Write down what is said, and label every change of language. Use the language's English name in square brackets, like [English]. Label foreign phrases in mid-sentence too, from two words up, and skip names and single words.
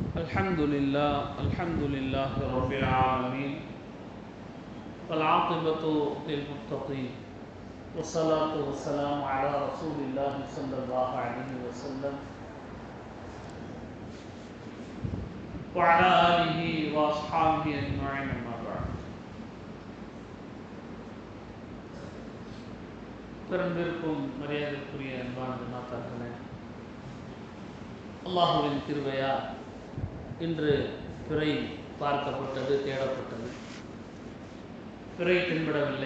[Arabic] الحمد لله رب العالمين والعاقبة للمتقين والصلاة والسلام على رسول الله صلى الله عليه وسلم وعلى آله وأصحابه أجمعين أما بعد. [Tamil] பெரும்பிற்கும் மரியாதைக்குரிய அன்பான ஜமாத்தார்களே, அல்லாஹுவின் கிருபையா இன்று பிறை பார்க்கப்பட்டது, தேடப்பட்டது. பிறை தென்படவில்லை.